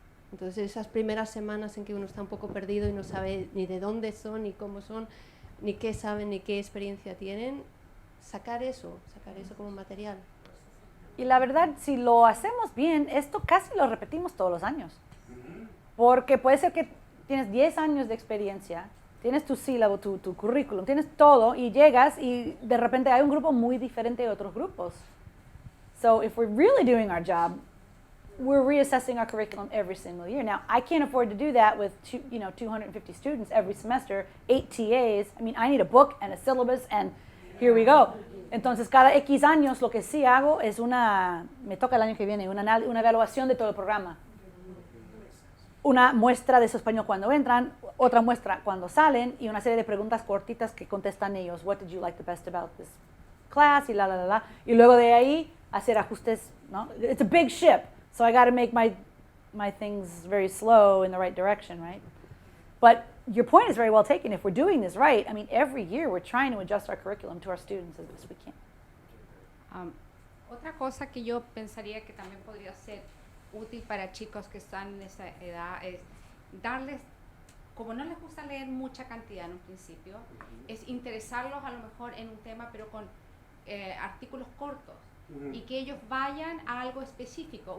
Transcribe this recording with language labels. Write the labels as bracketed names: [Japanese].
[Spanish] Entonces esas primeras semanas en que uno está un poco perdido y no sabe ni de dónde son, ni cómo son, ni qué saben, ni qué experiencia tienen, sacar eso como material. Y la verdad, si lo hacemos bien, esto casi lo repetimos todos los años. Porque puede ser que tienes 10 años de experiencia, tienes tu sílabo, tu currículum, tienes todo y llegas y de repente hay un grupo muy diferente de otros grupos. [English] So if we're really doing our job, we're reassessing our curriculum every single year. Now, I can't afford to do that with 250 students every semester, 8 TAs. I mean, I need a book and a syllabus and here we go. [Spanish] Entonces, cada X años lo que sí hago es me toca el año que viene, una evaluación de todo el programa. Una muestra de su español cuando entran, otra muestra cuando salen y una serie de preguntas cortitas que contestan ellos. [English] What did you like the best about this class? [Spanish] Y Y luego de ahí hacer ajustes, ¿no? [English] It's a big ship, so I got to make my things very slow in the right direction, right? But your point is very well taken. If we're doing this right, I mean, every year we're trying to adjust our curriculum to our students as best we can. [Spanish] Otra cosa que yo pensaría que también podría ser útil para chicos que están en esa edad es darles como no les gusta leer mucha cantidad en un principio, es interesarlos a lo mejor en un tema, pero con artículos cortos, y que ellos vayan a algo específico.